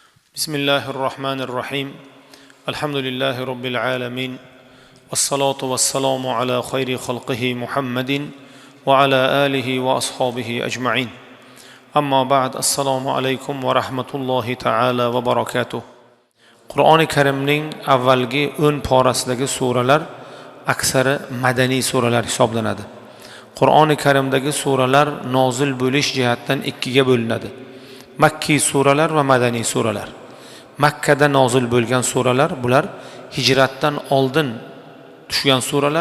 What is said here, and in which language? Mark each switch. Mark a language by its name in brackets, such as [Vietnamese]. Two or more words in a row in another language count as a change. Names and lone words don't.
[Arabic] بسم الله الرحمن الرحيم الحمد لله رب العالمين. والصلاة والسلام على خير خلقه محمد وعلى آله وأصحابه أجمعين. أما بعد. السلام عليكم ورحمة الله تعالى وبركاته. [Uzbek] Qur'oni Karimning avvalgi 10 porasidagi suralar aksari madaniy suralar hisoblanadi. Qur'oni Karimdagi suralar nozil bo'lish jihatdan ikkiga bo'linadi. Makki suralar va madaniy suralar. Makkada nozil bo'lgan suralar, bular hijratdan oldin tushgan suralar.